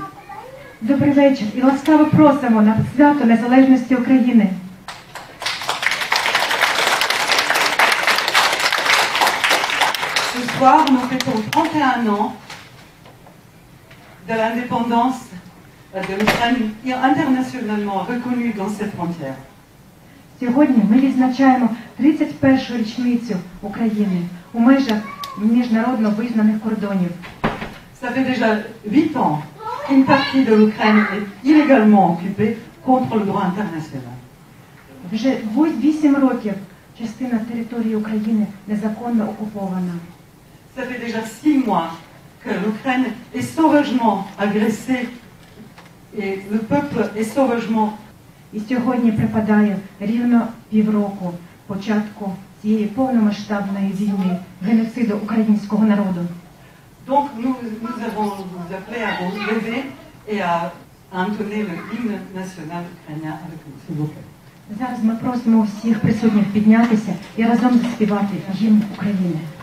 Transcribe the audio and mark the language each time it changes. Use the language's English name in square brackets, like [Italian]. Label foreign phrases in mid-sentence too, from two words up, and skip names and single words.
[Ukrainian] Добрий вечір і ласкаво просимо на свято незалежності України. [French] Ce soir, nous fêtons 31 ans de l'indépendance de l'Ukraine internationalement reconnue dans ses frontières. [Ukrainian] Сьогодні ми відзначаємо 31-шу річницю України у межах міжнародно визнаних кордонів. [French] Ça fait déjà 8 ans qu'une partie de l'Ukraine est illégalement occupée contre le droit international. [Ukrainian] Вже 8 років частина території України незаконно окупована. [French] Ça fait déjà 6 mois que l'Ukraine est sauvagement agressée et le peuple est sauvagement. [Ukrainian] І сьогодні припадає рівно півроку початку цієї повномасштабної війни, геноциду українського народу. [French] Donc nous avons vous appelé à vous lever et à entonner le hymne national ukrainien avec nous, s'il vous plaît. [Ukrainian] Зараз ми просимо всіх присутніх піднятися і разом заспівати гімн України.